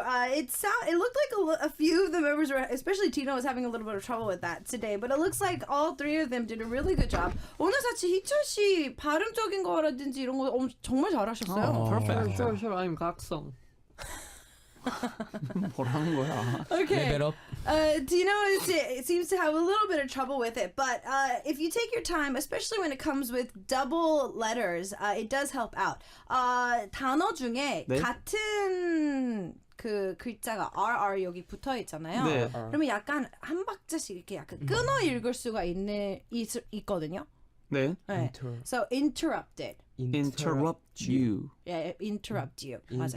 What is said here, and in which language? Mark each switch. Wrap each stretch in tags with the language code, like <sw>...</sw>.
<en>It looked like a few of the members were, especially Tino, was having a little bit of trouble with that today. But it looks like all 3 of them did a really good job.</en> <ko>오늘 사실 희철 씨 발음적인 거라든지 이런 거 정말 잘하셨어요.</ko> <en>Perfect. Sure, I'm</en> <ko>각성. 뭐라는 거야?</ko> <en>Okay. Level up. Tino seems to have a little bit of trouble with it, but if you take your time, especially when it comes with double letters, it does help out.</en> <ko>단어 중에 네? 같은 그 글자가 RR 여기 붙어 있잖아요. 네. 그러면 약간 한 박자씩 이렇게 약간 끊어 읽을 수가 있거든요. 네. 네.</ko> <en>So interrupted. Interrupt you. Yeah, interrupt you.</en> <ko>맞아요.</ko>